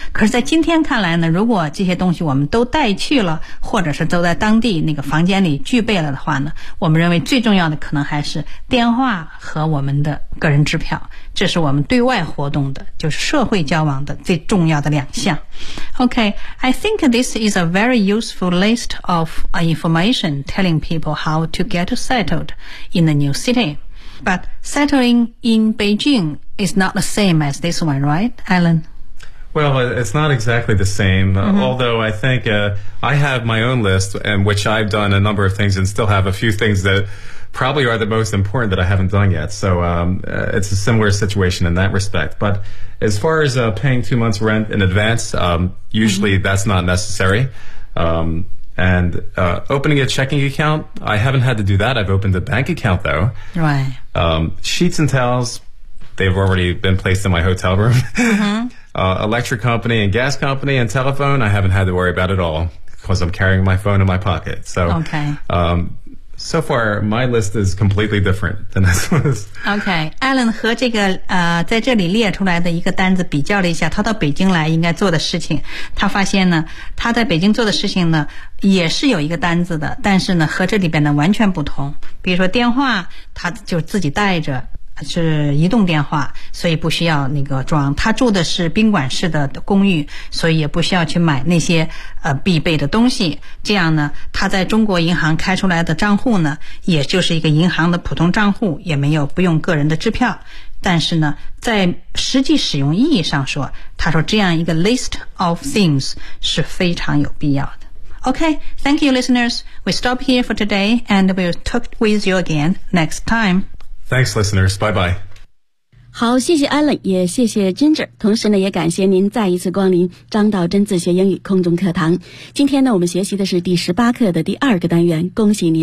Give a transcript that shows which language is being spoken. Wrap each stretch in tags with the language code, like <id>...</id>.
<zh>可是在今天看来呢，如果这些东西我们都带去了，或者是都在当地那个房间里具备了的话呢，我们认为最重要的可能还是电话和我们的个人支票，这是我们对外活动的，就是社会交往的最重要的两项。</zh> <en>OK, I think this is a very useful list of information telling people how to get settled in the new city. But settling in Beijing is not the same as this one, right, Alan? Well, it's not exactly the same,、mm-hmm. although I think、I have my own list, and which I've done a number of things and still have a few things that probably are the most important that I haven't done yet. So、it's a similar situation in that respect. But as far as、paying 2 months' rent in advance,、usually、mm-hmm. that's not necessary.、And、opening a checking account, I haven't had to do that. I've opened a bank account, though. Right.、 Sheets and towels, they've already been placed in my hotel room. electric company and gas company and telephone, I haven't had to worry about at all because I'm carrying my phone in my pocket. So, okay. So far, my list is completely different than this one's. Okay.</en> <zh>Alan 和这个在这里列出来的一个单子比较了一下他到北京来应该做的事情。他发现呢他在北京做的事情呢也是有一个单子的，但是呢和这里边呢完全不同。比如说电话他就自己带着。是移动电话，所以不需要那个装。他住的是宾馆式的公寓，所以也不需要去买那些必备的东西。这样呢，他在中国银行开出来的账户呢，也就是一个银行的普通账户，也没有不用个人的支票。但是呢，在实际使用意义上说，他说这样一个</zh> <en>list of things</en> <zh>是非常有必要的。</zh> <en>Okay, thank you, listeners. We stop here for today, and we'll talk with you again next time. Thanks, listeners. Bye-bye.</en> <zh>好，谢谢 Alan， 也谢谢 Ginger。同时呢，也感谢您再一次光临张道真自学英语空中课堂。今天呢，我们学习的是第18课的第2个单元。恭喜您！</zh>